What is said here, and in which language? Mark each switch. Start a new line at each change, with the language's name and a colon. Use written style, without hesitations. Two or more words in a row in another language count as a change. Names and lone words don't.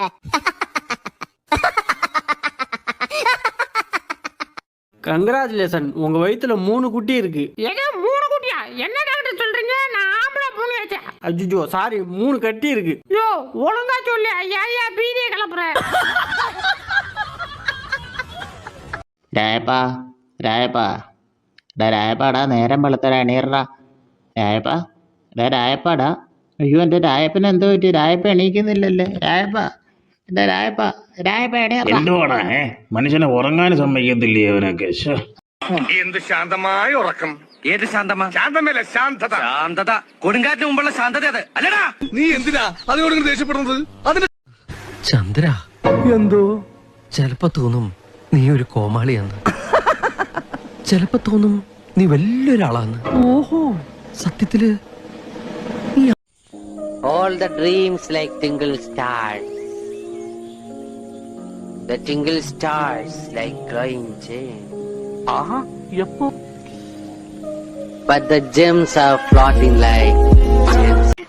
Tamil: கங்க்ராச்சுலேஷன், உங்க வயித்துல 3 குட்டி இருக்கு. ஏதோ 3 குட்டியா? என்ன டாக்டர் சொல்றீங்க? நான் ஆம்பளை பொண்ணு வச்சேன். அஜிஜோ, சாரி, 3 கட்டி இருக்கு. யோ, ஒழுங்கா சொல்லு. ஐயா பீதியை கிளப்புற.
Malayalam: രായപ്പാ രായപ്പാ ഡാ രായപ്പാടാ, നേരം വെളുത്തരാ, എണീറടാ രായപ്പാ. ഡാ രായപ്പാടാ. അയ്യോ, എൻ്റെ രായപ്പന് എന്തോ പറ്റി? രായപ്പ എണീക്കുന്നില്ലല്ലേ? രായപ്പാ, എൻ്റെ രായപ്പാ, രായപ്പ എണീറ. എന്തുവാടാ മനുഷ്യനെ ഉറങ്ങാൻ സമ്മതിക്കത്തില്ലേ അവനൊക്കെ? എന്ത് ശാന്തമായ ഉറക്കം. ഏത് ശാന്തമാ? ശാന്തമല്ല, ശാന്തത. ശാന്തത കൊടുങ്കാറ്റിന് മുമ്പുള്ള ശാന്തത അത് അല്ലടാ. നീ എന്തിനാ അതിനോട് ദേഷ്യപ്പെടുന്നത്? അതിന് ചന്ദ്ര, എന്തോ ചിലപ്പോ തോന്നും നീ ഒരു കോമാളിയാന്ന്. ചിലപ്പോ തോന്നും നീ വലിയൊരാളാന്ന്. ഓഹോ, സത്യത്തില്
English: All the dreams like tingle stars. The tingle stars like glowing gems. But the gems are floating like